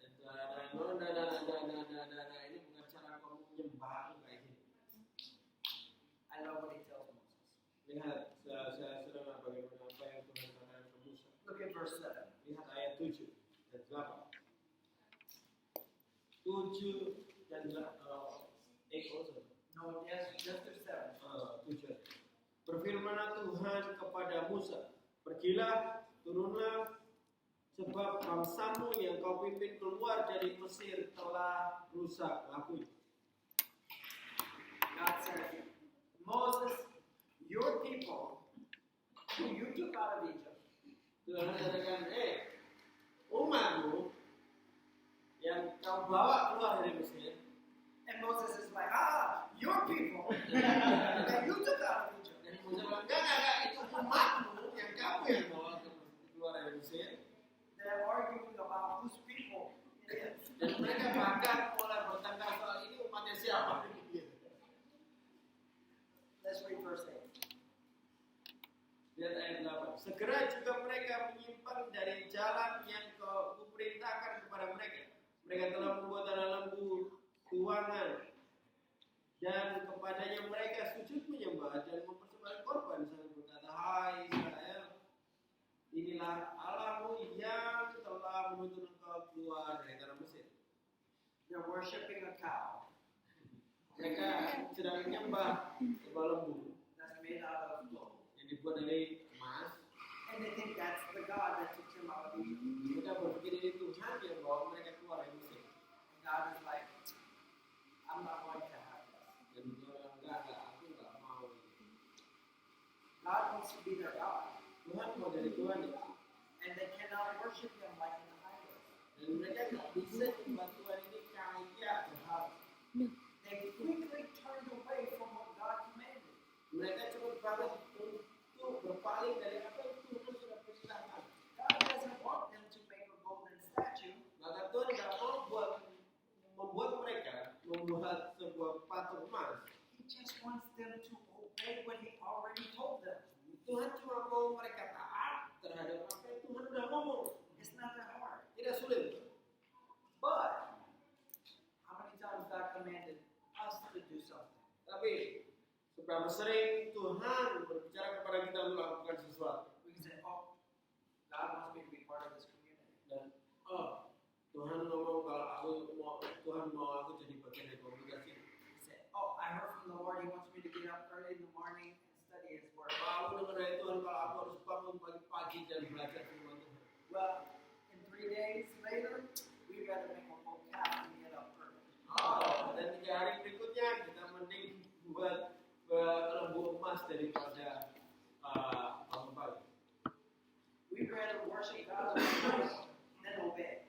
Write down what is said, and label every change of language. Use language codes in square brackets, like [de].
[id] Ini bukan cara kamu menyembah aku kayak gini. [en] I love what He tells Moses. [id] Lihat, saya sedang bagaimana apa yang Tuhan katakan ke Musa. [en] Look at verse 7. [id] Lihat ayat 7 dan 8. 7 dan 8 also. [en] No, yes, just there's 7. [id] 7. Berfirmanlah Tuhan kepada Musa, pergilah, turunlah, sebab bangsamu yang kau pimpin keluar dari Mesir telah rusak lakunya. [en] God says, Moses, your people, who you took out of Egypt, [id] Tuhan katakan, umatmu yang kau bawa keluar dari Mesir. [en] and Moses is like, your people that you took out of Egypt. [id] Dan Musa bilang, enggak, itu umatmu yang kamu yang bawa keluar dari Mesir. [en] They're arguing about whose people it is. [id] Dan mereka bahkan mulai bertengkar soal ini umatnya siapa. [en] Let's read verse 8. [id] Lihat ayat 8. Segera juga mereka menyimpang dari jalan yang kau kuperintahkan kepada mereka. Mereka telah membuat tanah lembu tuangan dan kepadanya mereka sujud menyembah dan mempersembahkan korban sambil berkata, hai Israel, inilah Allahmu yang telah menuntun engkau keluar dari tanah Mesir. [en] They're worshiping a cow [id] Mereka sedang menyembah sebuah lembu [en] that's made out of gold. [id] yang dibuat dari emas. [en] And they think that's the God that took them out of Egypt. [id] Mereka berpikir ini Tuhan yang bawa mereka keluar dari Mesir. [en] And God is like, I'm not going to have this. [id] Dan dia bilang, enggak, aku enggak mau ini. [en] God wants to be their God. [id] Tuhan mau jadi Tuhan ya. [en] And they cannot worship Him like in the idols. [id] Dan mereka nggak bisa menyembah Tuhan ini kayak berhala. [en] They quickly turned away from what God commanded. [id] Mereka cepat banget untuk berpaling dari apa yang Tuhan sudah perintahkan. [en] God doesn't want them to make a golden statue. [id] Maka Tuhan nggak mau membuat mereka membuat sebuah patung emas. [en] He just wants them to obey what He already told them. [id] Tuhan cuma mau mereka taat terhadap apa yang Tuhan udah ngomong. [en] It's not that hard. [id] Tidak sulit. [en] But how many times God commanded us to do something? [id] Tapi seberapa sering Tuhan berbicara kepada kita untuk melakukan sesuatu. [en] We can say, oh, God wants me to be part of this community. [id] Dan Tuhan ngomong kalau Tuhan mau aku jadi bagian dari komunitas ini. [en] We say, oh, I heard from the Lord He wants me to get up early in the morning and study His Word. [id] Kalau kepada Tuhan kalau aku harus bangun pagi-pagi dan belajar firman Tuhan. [en] Well, in 3 days later, we better make a whole calf and get up early. [id] Oh, dan 3 hari berikutnya kita mending buat lembu emas daripada bangun pagi. [en] We rather worship God than obey.